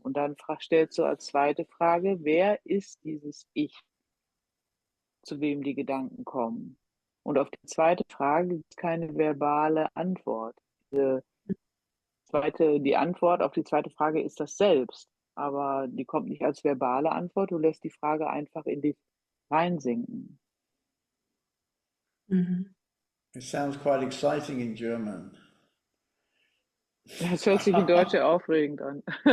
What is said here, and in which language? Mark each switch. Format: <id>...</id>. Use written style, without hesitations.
<de>Und dann stellst du als zweite Frage, wer ist dieses Ich, zu wem die Gedanken kommen? Und auf die zweite Frage gibt es keine verbale Antwort. Die Antwort auf die zweite Frage ist das Selbst, aber die kommt nicht als verbale Antwort. Du lässt die Frage einfach in dich reinsinken.</de> <en>It sounds quite exciting in German.</en> <de>Das hört sich in Deutsch ja aufregend an.</de>